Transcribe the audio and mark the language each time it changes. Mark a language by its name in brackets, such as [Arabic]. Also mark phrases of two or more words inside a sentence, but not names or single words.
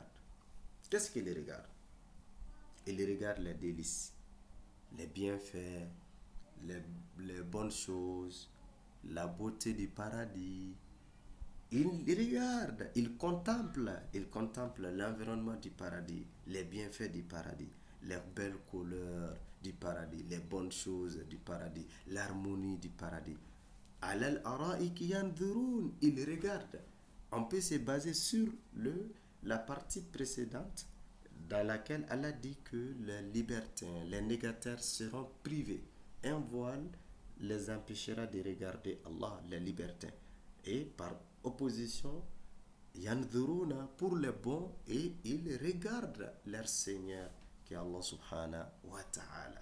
[French] Qu'est-ce qu'ils regardent? Ils regardent les délices, les bienfaits, les bonnes choses, la beauté du paradis. Ils regardent, ils contemplent l'environnement du paradis, les bienfaits du paradis, les belles couleurs du paradis, les bonnes choses du paradis, l'harmonie du paradis. [Arabic] على الأرائك ينظرون, [French] ils regardent. On peut se baser sur la partie précédente dans laquelle Allah dit que les libertins, les négataires seront privés. Un voile les empêchera de regarder Allah, les libertins. Et par opposition, yanzuruna pour les bons, et ils regardent leur Seigneur qui est Allah [Arabic] سبحانه وتعالى.